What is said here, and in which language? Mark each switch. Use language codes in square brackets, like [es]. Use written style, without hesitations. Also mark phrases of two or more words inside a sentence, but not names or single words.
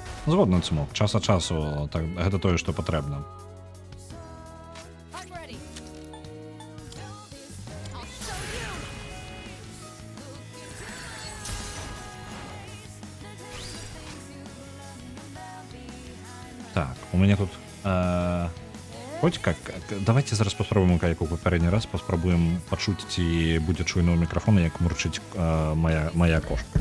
[be] Згодна, Цмок. Час ад часу так, гэта тое, што патрэбна. [en] I'm ready. I'll show you. [be] Так, у мяне тут хоць как давайте зараз паспрабуем, як у папярэдні раз паспрабуем пачуць, ці будзе чуйна ў мікрафона, як мурчыць моя кошка.